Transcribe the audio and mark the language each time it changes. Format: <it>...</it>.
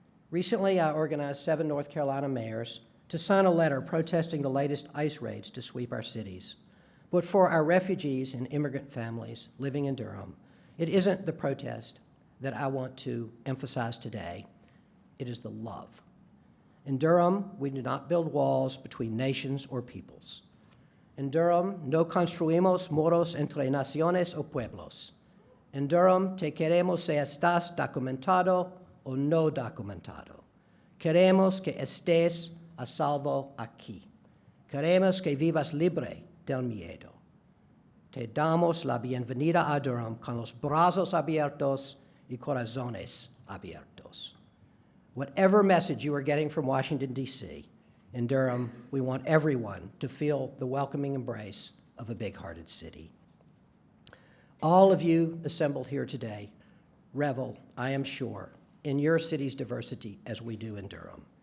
<en>Recently, I organized 7 North Carolina mayors to sign a letter protesting the latest ICE raids to sweep our cities. But for our refugees and immigrant families living in Durham, it isn't the protest that I want to emphasize today. It is the love. In Durham, we do not build walls between nations or peoples.</en> <es>In Durham, no construimos muros entre naciones o pueblos. In Durham, te queremos si estás documentado o no documentado. Queremos que estés a salvo aquí. Queremos que vivas libre del miedo. Te damos la bienvenida a Durham con los brazos abiertos y corazones abiertos.</es> <en>Whatever message you are getting from Washington, D.C., in Durham, we want everyone to feel the welcoming embrace of a big-hearted city. All of you assembled here today revel, I am sure, in your city's diversity as we do in Durham.</en>